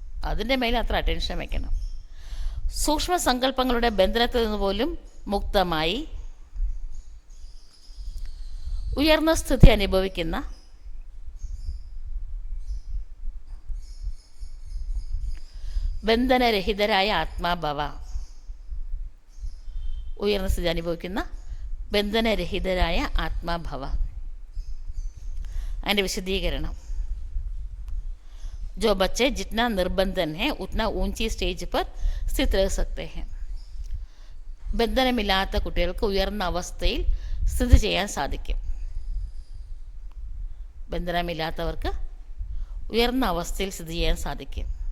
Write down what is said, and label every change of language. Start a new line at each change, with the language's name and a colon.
Malayalam: അതിൻ്റെ മേലെ അത്ര അറ്റൻഷൻ വയ്ക്കണം. സൂക്ഷ്മ സങ്കല്പങ്ങളുടെ ബന്ധനത്തിൽ നിന്ന് പോലും മുക്തമായി ഉയർന്ന സ്ഥിതി അനുഭവിക്കുന്ന ബന്ധനരഹിതരായ ആത്മാഭവ. ഉയർന്ന സ്ഥിതി അനുഭവിക്കുന്ന ബന്ധനരഹിതരായ ആത്മാഭവ. അതിൻ്റെ വിശദീകരണം,
Hindi: जो बच्चे जितना निर्बंधन है उतना ऊंची स्टेज पर स्थित रह सकते हैं.
Malayalam: ബന്ധനമില്ലാത്ത കുട്ടികൾക്ക് ഉയർന്ന അവസ്ഥയിൽ സ്ഥിതി ചെയ്യാൻ സാധിക്കും. ബന്ധനമില്ലാത്തവർക്ക് ഉയർന്ന അവസ്ഥയിൽ സ്ഥിതി ചെയ്യാൻ സാധിക്കും.